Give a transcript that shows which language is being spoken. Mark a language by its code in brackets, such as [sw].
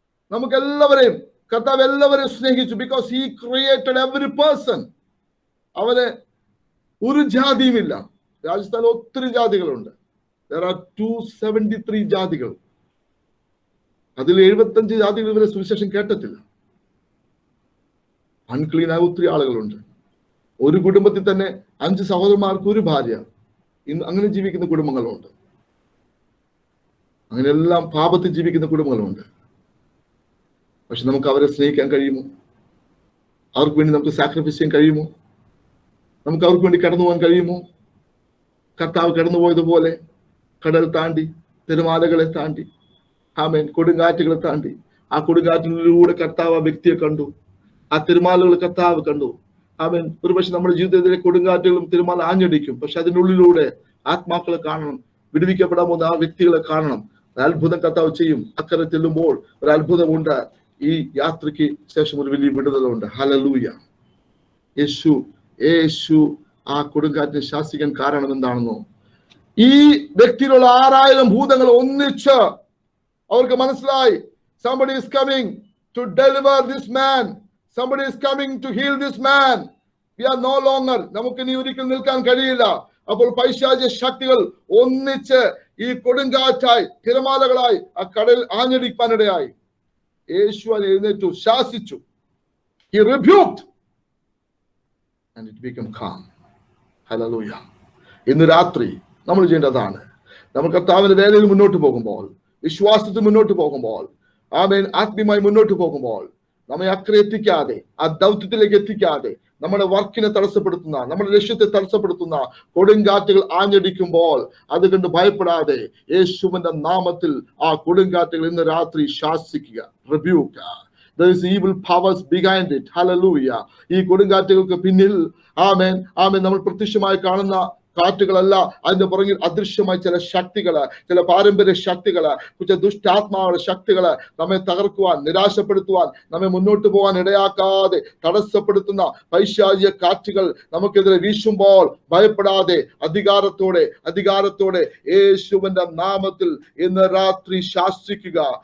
[ml] നമുക്ക് എല്ലാവരെയും കർത്താവ് എല്ലാവരെയും സ്നേഹിച്ചു. [en] because he created every person. [ml] അവന് ഒരു ജാതിയുമില്ല. രാജസ്ഥാനിൽ ഒത്തിരി ജാതികളുണ്ട്. [en] there are 273 [ml] ജാതികൾ. അതിൽ 75 ജാതികൾ ഇവരെ സുവിശേഷം കേട്ടിട്ടില്ല. അൺക്ലീനായ ഒത്തിരി ആളുകളുണ്ട്. ഒരു കുടുംബത്തിൽ തന്നെ 5 സഹോദരന്മാർക്ക് ഒരു ഭാര്യ. ഇന്ന് അങ്ങനെ ജീവിക്കുന്ന കുടുംബങ്ങളുണ്ട്. അങ്ങനെയെല്ലാം പാപത്തിൽ ജീവിക്കുന്ന കുടുംബങ്ങളുണ്ട്. പക്ഷെ നമുക്ക് അവരെ സ്നേഹിക്കാൻ കഴിയുമോ? അവർക്ക് വേണ്ടി നമുക്ക് സാക്രിഫൈസ് ചെയ്യാൻ കഴിയുമോ? നമുക്ക് അവർക്ക് വേണ്ടി കടന്നു പോകാൻ കഴിയുമോ? കർത്താവ് കടന്നുപോയതുപോലെ കടൽ താണ്ടി, തിരമാലകളെ താണ്ടി, ആമേൻ, കൊടുങ്കാറ്റുകളെ താണ്ടി, ആ കൊടുങ്കാറ്റിലൂടെ കർത്താവ് ആ വ്യക്തിയെ കണ്ടു, ആ തിരമാലകൾ കർത്താവ് കണ്ടു. ആമേൻ. ഒരുപക്ഷെ നമ്മുടെ ജീവിതത്തിലെ കൊടുങ്കാറ്റുകളും തിരുമാല ആഞ്ഞടിക്കും. പക്ഷെ അതിനുള്ളിലൂടെ ആത്മാക്കളെ കാണണം, വിടുവിക്കപ്പെടാൻ പോകുന്ന ആ വ്യക്തികളെ കാണണം. ഒരു അത്ഭുതം കർത്താവ് ചെയ്യും. അക്കരെ ചെല്ലുമ്പോൾ ഒരു അത്ഭുതമുണ്ട്. ഈ യാത്രയ്ക്ക് ശേഷം ഒരു വലിയ വിടുതലുണ്ട്. ഹല്ലേലൂയ. യേശു ആ കൊടുങ്കാറ്റിനെ ശാസിക്കാൻ കാരണം എന്താണെന്നോ? ഈ വ്യക്തിയിലുള്ള 6000 ഭൂതങ്ങൾ ഒന്നിച്ച് അവർക്ക് മനസ്സിലായി, [en] somebody is coming to deliver this man, [ml] somebody is coming to heal this man. [en] We are no longer, [ml] നമുക്ക് ഇനി ഒരിക്കലും നിൽക്കാൻ കഴിയില്ല. അപ്പോൾ പൈശാചിക ശക്തികൾ ഒന്നിച്ച് ഈ കൊടുങ്കാറ്റായി, തിരമാലകളായി ആ കടൽ ആഞ്ഞടിക്കാനിടയായി. യേശു എഴുന്നേറ്റു, ശാസിച്ചു. [en] He rebuked and it became calm. [ml] Hallelujah. ഇന്ന് രാത്രി നമ്മൾ ചെയ്യേണ്ടതാണ്. നമ്മൾ കർത്താവിന്റെ വേലയിൽ മുന്നോട്ട് പോകുമ്പോൾ, വിശ്വാസത്തിൽ മുന്നോട്ട് പോകുമ്പോൾ, ആമേൻ, ആത്മീയമായി മുന്നോട്ട് പോകുമ്പോൾ, നമ്മെ അക്കരെ എത്തിക്കാതെ, ആ ദൗത്യത്തിലേക്ക് എത്തിക്കാതെ, നമ്മുടെ വർക്കിനെ തടസ്സപ്പെടുത്തുന്ന, നമ്മുടെ ലക്ഷ്യത്തെ തടസ്സപ്പെടുത്തുന്ന കൊടുങ്കാറ്റുകൾ ആഞ്ഞടിക്കുമ്പോൾ അത് കണ്ട് ഭയപ്പെടാതെ യേശുവിന്റെ നാമത്തിൽ ആ കൊടുങ്കാറ്റുകൾ ഇന്ന് രാത്രി ശാസിക്കുക. [en] rebuke. There is evil powers behind it. Hallelujah. [ml] ഈ കൊടുങ്കാറ്റുകൾക്ക് പിന്നിൽ ആമേൻ, ആമേൻ, നമ്മൾ പ്രത്യക്ഷമായി കാണുന്ന കാറ്റുകളല്ല, അതിന്റെ പുറകിൽ അദൃശ്യമായ ചില ശക്തികള്, ചില പാരമ്പര്യ ശക്തികള്, ചില ദുഷ്ടാത്മാവുടെ ശക്തികള് നമ്മെ തകർക്കുവാൻ, നിരാശപ്പെടുത്തുവാൻ, നമ്മെ മുന്നോട്ട് പോകാൻ ഇടയാക്കാതെ തടസ്സപ്പെടുത്തുന്ന പൈശാചിക കാറ്റുകൾ നമുക്കെതിരെ വീശുമ്പോൾ ഭയപ്പെടാതെ അധികാരത്തോടെ യേശുവിന്റെ നാമത്തിൽ ഇന്ന് രാത്രി ശാസിക്കുക.